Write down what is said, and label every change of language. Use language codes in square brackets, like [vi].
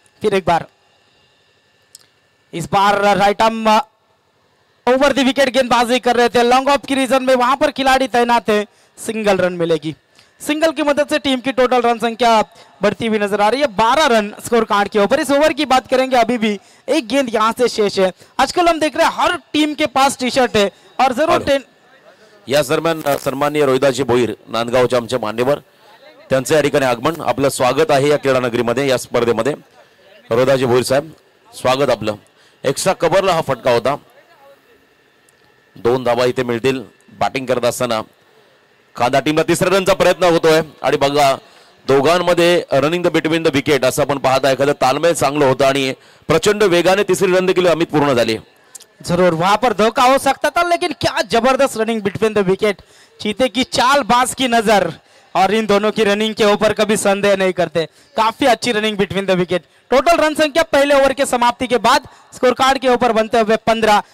[hi] फिर एक बार, इस बार right arm over the wicket गेंदबाजी कर रहे थे, लॉन्ग ऑफ की रीजन में वहां पर खिलाड़ी तैनात है, सिंगल रन मिलेगी। सिंगल की मदद से टीम की टोटल रन संख्या बढ़ती हुई नजर आ रही है, 12 रन स्कोर कार्ड के ऊपर। इस ओवर की बात करेंगे, अभी भी एक गेंद यहां से शेष है। आजकल हम देख रहे हैं हर टीम के पास टी शर्ट है और जरूर [mr] याच दरम्यान सन्माननीय रोहिदाजी भोईर, नांदगावचे आमचे मान्यवर, त्यांचं या ठिकाणी आगमन, आपलं स्वागत आहे या क्रीडा नगरीमध्ये, या स्पर्धेमध्ये। रोहिदाजी भोईर साहेब, स्वागत आपलं। एक्स्ट्रा कव्हरला हा फटका होता, 2 धावा इथे मिळतील। बॅटिंग करत असताना खांदा टीमला तिसऱ्या रनचा प्रयत्न होतोय आणि बघा दोघांमध्ये running the between the wicket असं आपण पाहता, एखादं तालमेल चांगलं होतं आणि प्रचंड वेगाने तिसरी रन देखील अमित पूर्ण झाली। [hi] जरूर वहां पर धोखा हो सकता था, लेकिन क्या जबरदस्त रनिंग बिटवीन द विकेट, चीते की चाल, बाज की नजर, और इन दोनों की रनिंग के ऊपर कभी संदेह नहीं करते। काफी अच्छी running between the wicket. Total run संख्या पहले ओवर के समाप्ति के बाद स्कोर कार्ड के ऊपर बनते हुए 15।